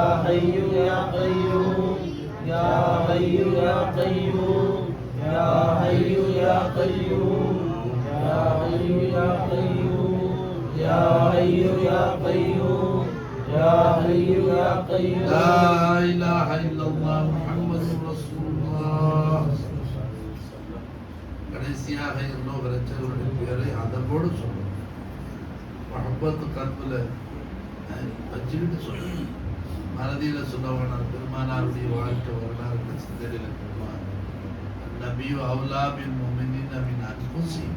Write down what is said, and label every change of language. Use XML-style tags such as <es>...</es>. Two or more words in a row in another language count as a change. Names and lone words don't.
<ar>حي يا قيوم يا حي يا قيوم يا حي يا قيوم يا حي يا قيوم يا حي يا قيوم يا حي يا قيوم لا إله إلا الله محمد رسول الله</ar> <ta>கடைசியாக இன்னொரு ரச்சகருடைய பேரை அதோடு சொல்லணும். மஹப்பத்து கல்புல வச்சுக்கிட்டு சொல்லணும். மனதில சொல்லவன பெருமானாருடைய வாழ்க்கை வரலாறு சிந்தனையில்</ta> <ar>النبي أولى بالمؤمنين من أنفسهم.</ar>